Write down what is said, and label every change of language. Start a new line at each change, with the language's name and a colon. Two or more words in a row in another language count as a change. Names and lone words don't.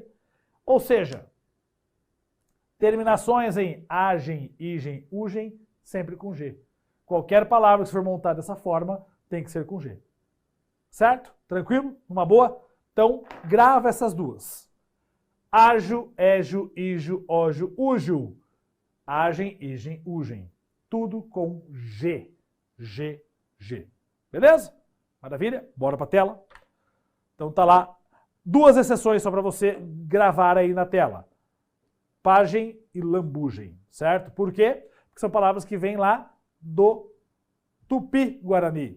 Portuguese: Ou seja, terminações em agem, igem, ugem, sempre com G. Qualquer palavra que for montada dessa forma tem que ser com G. Certo? Tranquilo? Uma boa? Então, grava essas duas. Ágil, égio, ígio, ógio, úgil. Agem, igem, ugem. Tudo com G. G, G. Beleza? Maravilha? Bora pra tela. Então tá lá. Duas exceções só para você gravar aí na tela. Pagem e lambugem, certo? Por quê? Porque são palavras que vêm lá do Tupi-Guarani.